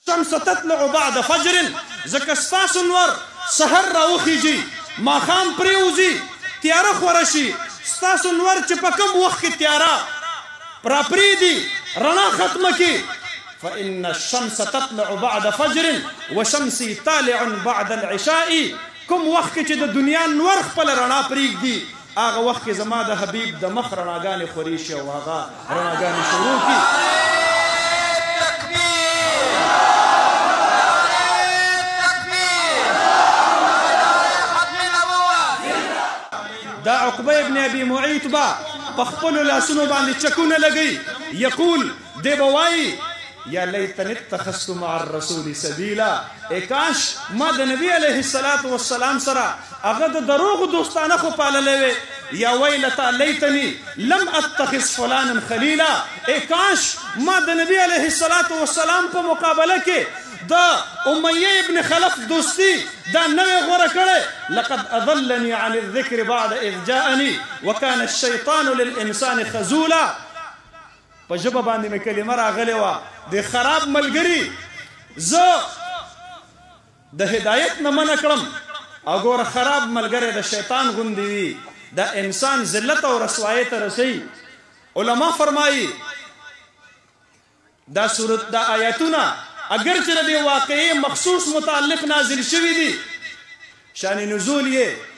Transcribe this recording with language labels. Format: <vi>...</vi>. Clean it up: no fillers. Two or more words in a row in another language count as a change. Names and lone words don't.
<ar>الشمس تطلع بعد فجر</ar> <ps>ځکه ستاسو نور سحر راوخیږي ماښام پرېوځي تیاره خوره شي ستاسو نور چې په کوم وخت کې تیاره راپرېږدي رڼا ختمه کړي</ps> <ar>فإن الشمس تطلع بعد فجر وشمسي طالع بعد العشاء</ar> <ps>کوم وخت کې چې د دنیا نور خپله رڼا پرېږدي هغه وخت کې زما د حبیب د مخ رڼاګانې خورې شي او هغه رڼاګانې شروع کړي دا عقبه ابن ابي معيط با په خپلو لاسونو باندې چکونه لګوي یقول دی به وایي</ps> <ar>یا لیتنی اتخذت مع الرسول سبیلا</ar> <ps>ای کاش ما د نبی علیه السلام سره هغه د دروغو دوستانه خو پاللی وی</ps> <ar>یا ویلتا لیتنی لم اتخذ فلانا خلیلا</ar> <ps>ای کاش ما د نبی علیه السلام په مقابله کې د امیه ابن خلف دوستی دا نوې غوره کړی</ps> <ar>لقد اضلني عن الذکر بعد اذ جاءني وكان الشیطان للانسان خذولا</ar> <ps>په ژبه باندې مې کلمه راغلې وه د خراب ملګري زه د هدایت نه منع کړم او ګوره خراب ملګری د شیطان غوندې وي دا انسان ذلت او رسوایۍ ته رسوي علما فرمایي دا صورت دا آیاتونه اگر چې د دې واقعې مخصوص متعلق نازل شوي دي شان نزول یې</ps>